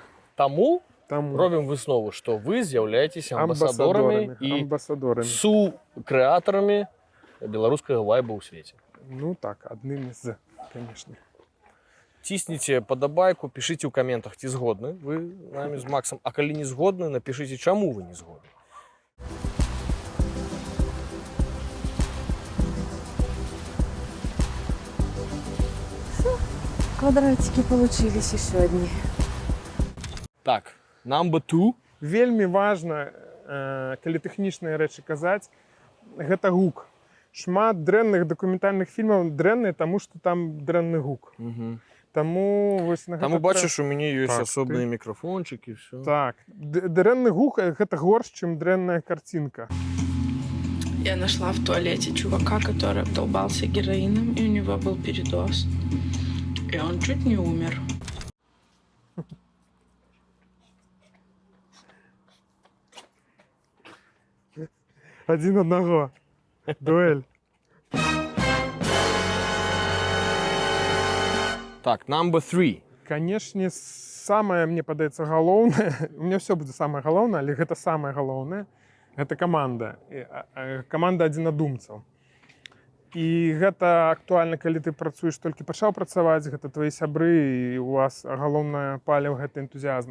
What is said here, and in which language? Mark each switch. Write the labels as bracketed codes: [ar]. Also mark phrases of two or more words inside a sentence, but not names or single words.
[be] Таму робім выснову, што вы з'яўляецеся амбасадорамі і сукрэатарамі беларускага вайбу ў свеце. Ну так, аднымі з, конечно. Цісніце падабайку, пішыце ў каментах, ці згодны вы намі з Максам, а калі не згодны, напішыце, чаму вы не згодны. [ru] Квадратики получились еще одни. [be] Так, number 2. Вельмі важна, калі тэхнічныя рэчы казаць, гэта гук. Шмат дрэнных дакументальных фільмаў дрэнныя, таму што там дрэнны гук. Таму вось на гэта... Таму бачыш, у мяне ёсць Так, асобныя мікрафончыкі, всё. Так, дрэнны гук гэта горш, чым дрэнная картинка. [ru] Я нашла в туалете чувака, который обдолбался героином, и у него был передоз. И он чуть не умер. Один одного. Дуэль. [be] Так, number 3. Канешне, самае, мне падаецца, галоўнае, [ru] у меня [be] все будзе самае галоўнае, але гэта самае галоўнае, гэта каманда. Каманда адзінадумцаў. І гэта актуальна, калі ты працуеш, толькі пачаў працаваць, гэта твои сябры, і у вас галоўнае паліў гэта энтузіазм.